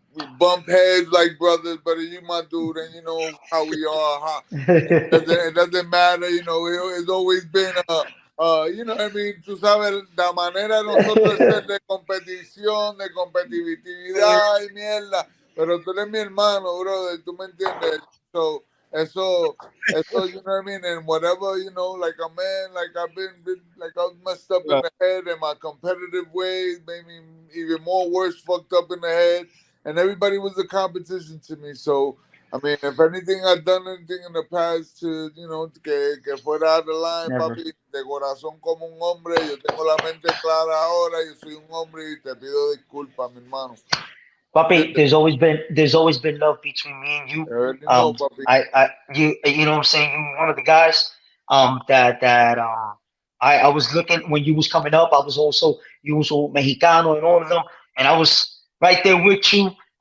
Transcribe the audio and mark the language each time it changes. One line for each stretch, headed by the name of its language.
English: we bump heads like brothers, but you my dude, and you know how we are. How, it doesn't matter, you know. It's always been you know what I mean.
Spanish: Tú sabes la manera de nosotros ser de competición, de competitividad y mierda. Pero tú eres mi hermano, brother. Tú me entiendes.
English: So eso, you know what I mean? And whatever, you know, like a man, like like I was messed up in the head, and my competitive ways made me even more worse, fucked up in the head. And everybody was a competition to me. So, I mean, if anything, I've done anything in the past to, you know, que fuera out of the line, Never.
Spanish: papi, de corazón como un hombre, yo tengo la mente clara ahora, yo soy un hombre y te pido disculpas, mi hermano.
English: Papi, there's always been love between me and you. You already know, Um,
Spanish: papi.
English: you know what I'm saying? You're one of the guys that I was looking when you was coming up. I was also you was all Mexicano and all of them, and I was right there with you.